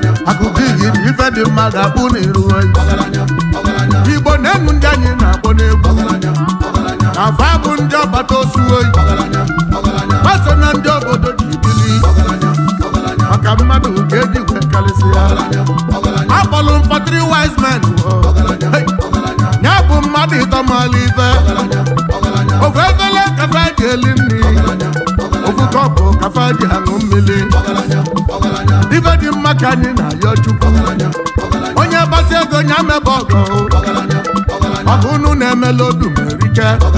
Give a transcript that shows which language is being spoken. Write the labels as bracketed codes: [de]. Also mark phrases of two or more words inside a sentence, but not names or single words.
[ig] Akụ dị gị na ife dị mma ga-akpụ n'iru oyi. Igbo na-enwu ndị anyị na-akpọ n'egwu. Afa bụ ndị ọgbata osu oyi. Ha so na ndị obodo ji bili. Maka mmadụ ka eji wee karịsịa. Akpọlụ m [en] for three wise men. Hey! [ig] Ya bụ mmadụ ịtọ maala ife. Ofu efere ka fa ji eli nri. Ofu kọpụ ka fa ji aṅụ mmiri. Ife dị mma ka anyị na-ayọ Chukwu. Onye gbasi ego ya mebe ọgọ. Ọ bụ unu na-emela odu ma erike.